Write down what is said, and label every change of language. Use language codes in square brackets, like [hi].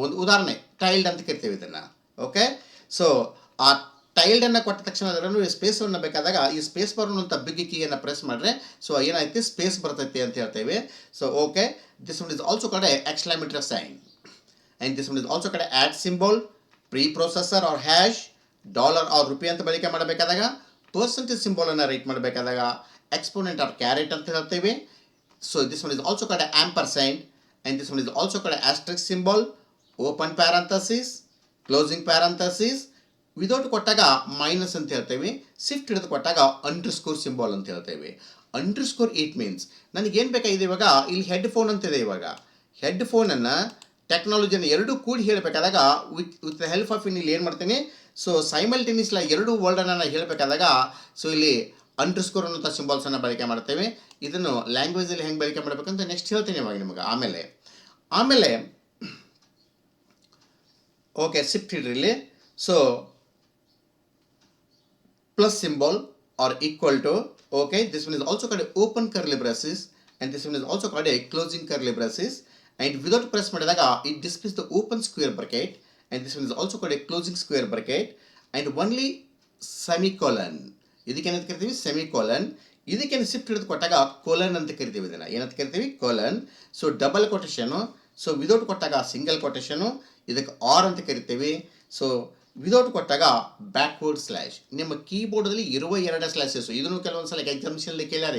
[kn] ಒಂದು ಉದಾಹರಣೆ ಟೈಲ್ಡ್ ಅಂತ ಕರಿತೀವಿ ಇದನ್ನು. ಓಕೆ, ಆ ಟೈಲ್ಡನ್ನು ಕೊಟ್ಟ ತಕ್ಷಣ ಅದರಲ್ಲೂ ಸ್ಪೇಸನ್ನು ಬೇಕಾದಾಗ ಈ ಸ್ಪೇಸ್ ಬಾರ್ ಅನ್ನುವಂಥ ಬಿಗ್ ಕೀಯನ್ನು ಪ್ರೆಸ್ ಮಾಡಿದ್ರೆ ಏನಾಯ್ತು, ಸ್ಪೇಸ್ ಬರ್ತೈತಿ ಅಂತ ಹೇಳ್ತೇವೆ. [en] okay, this one is also called exclamatory sign and this one is also called at symbol, preprocessor or hash, dollar or rupee [kn] ಅಂತ ಬಳಕೆ ಮಾಡಬೇಕಾದಾಗ, ಪರ್ಸೆಂಟೇಜ್ ಸಿಂಬಲನ್ನು ರೈಟ್ ಮಾಡಬೇಕಾದಾಗ exponent or caret ಅಂತ ಹೇಳ್ತೇವೆ. [en] This one is also called ampersand and this one is also called asterisk symbol, open parenthesis, closing parenthesis, [kn] without ಕೊಟ್ಟಾಗ minus ಅಂತ ಹೇಳ್ತೇವೆ, shift ಹಿಡಿದು ಕೊಟ್ಟಾಗ ಅಂಡರ್ಸ್ಕೋರ್ ಸಿಂಬಾಲ್ ಅಂತ ಹೇಳ್ತೇವೆ. ಅಂಡರ್ಸ್ಕೋರ್ ಇಟ್ ಮೀನ್ಸ್ ನನಗೇನು ಬೇಕಾಗಿದೆ ಇವಾಗ ಇಲ್ಲಿ ಹೆಡ್ಫೋನ್ ಅಂತಿದೆ. ಇವಾಗ ಹೆಡ್ಫೋನನ್ನು ಟೆಕ್ನಾಲಜಿಯನ್ನು ಎರಡೂ ಕೂಡಿ ಹೇಳಬೇಕಾದಾಗ ವಿತ್ ದ ಹೆಲ್ಪ್ ಆಫ್ ಇಲ್ಲಿ ಏನು ಮಾಡ್ತೀನಿ, ಸೊ ಸೈಮಲ್ಟೇನಿಯಸ್ಲಿ ಎರಡೂ ವರ್ಡನ್ನು ನಾನು ಹೇಳಬೇಕಾದಾಗ ಸೊ ಇಲ್ಲಿ ಅಂಡರ್ಸ್ಕೋರ್ ಅನ್ನೋಂಥ ಸಿಂಬಾಲ್ಸನ್ನು ಬಳಕೆ ಮಾಡ್ತೇವೆ. ಇದನ್ನು ಲ್ಯಾಂಗ್ವೇಜಲ್ಲಿ ಹೆಂಗೆ ಬಳಕೆ ಮಾಡಬೇಕಂತ ನೆಕ್ಸ್ಟ್ ಹೇಳ್ತೀನಿ ಇವಾಗ ನಿಮಗೆ. ಆಮೇಲೆ ಓಕೆ, ಶಿಫ್ಟ್ ಹಿಡ್ರಿ ಇಲ್ಲಿ. [en] So plus symbol or equal to, okay, this one is also called open curly braces and this one is also called a closing curly braces, and without press ಮಾಡಿದಾಗ it displays the open square bracket and this one is also called a closing square bracket and only semicolon. [kn] ಇದಕ್ಕೆ ಏನಂತ ಕರಿತೀವಿ, semicolon. ಇದಕ್ಕೇನು shift ಹಿಡಿದು ಕೊಟ್ಟಾಗ colon ಅಂತ ಕರಿತೀವಿ. ಇದನ್ನು ಏನಂತ ಕರಿತೀವಿ, colon. So double ಕೊಟೇಶನು, so without ಕೊಟ್ಟಾಗ ಸಿಂಗಲ್ ಕೊಟೇಶನು, ಇದಕ್ಕೆ ಆರ್ ಅಂತ ಕರಿತೀವಿ. ಸೊ ವಿದೌಟ್ ಕೊಟ್ಟಾಗ ಬ್ಯಾಕ್ವರ್ಡ್ ಸ್ಲ್ಯಾಶ್. ನಿಮ್ಮ ಕೀಬೋರ್ಡಲ್ಲಿ ಇರುವ 2 ಸ್ಲ್ಯಾಶಸ್, ಇದನ್ನು ಕೆಲವೊಂದು ಸಲ ಎಕ್ಸಾಮಿಷನಲ್ಲಿ ಕೇಳ್ಯಾರ.